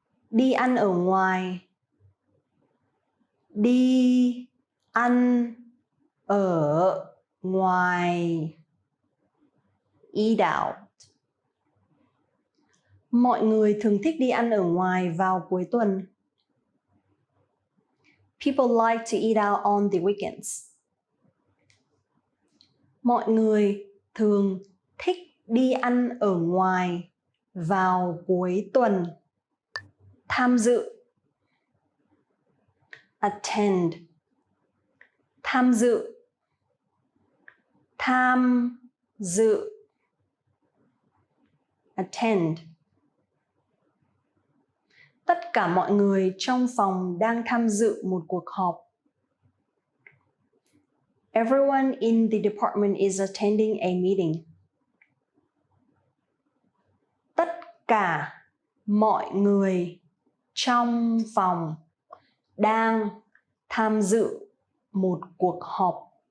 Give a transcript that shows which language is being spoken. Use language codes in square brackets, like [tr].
[vi] Đi ăn ở ngoài, đi ăn ở ngoài, [en] eat out. [vi] Mọi người thường thích đi ăn ở ngoài vào cuối tuần. [en] People like to eat out on the weekends. [vi] Mọi người thường thích đi ăn ở ngoài vào cuối tuần. Tham dự, [en] attend. [vi] Tham dự, tham dự, [en] attend. [vi] Tất cả mọi người trong phòng đang tham dự một cuộc họp. [en] Everyone in the department is attending a meeting. [vi] Tất cả mọi người trong phòng đang tham dự một cuộc họp.